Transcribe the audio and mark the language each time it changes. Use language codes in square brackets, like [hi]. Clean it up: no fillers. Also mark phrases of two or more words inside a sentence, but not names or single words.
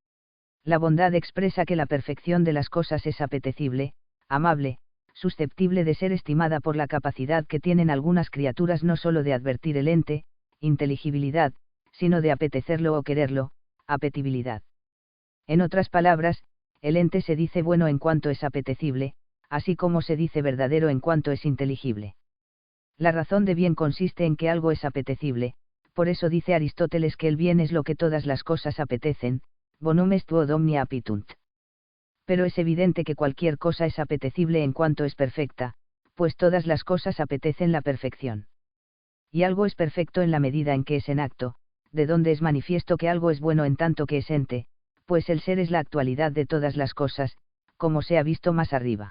[es] La bondad expresa que la perfección de las cosas es apetecible, amable, susceptible de ser estimada por la capacidad que tienen algunas criaturas no solo de advertir el ente, inteligibilidad, sino de apetecerlo o quererlo, apetibilidad. En otras palabras, el ente se dice bueno en cuanto es apetecible, así como se dice verdadero en cuanto es inteligible. La razón de bien consiste en que algo es apetecible, por eso dice Aristóteles que el bien es lo que todas las cosas apetecen, [la] bonum est quod omnia appitunt. [es] Pero es evidente que cualquier cosa es apetecible en cuanto es perfecta, pues todas las cosas apetecen la perfección. Y algo es perfecto en la medida en que es en acto, de donde es manifiesto que algo es bueno en tanto que es ente, pues el ser es la actualidad de todas las cosas, como se ha visto más arriba.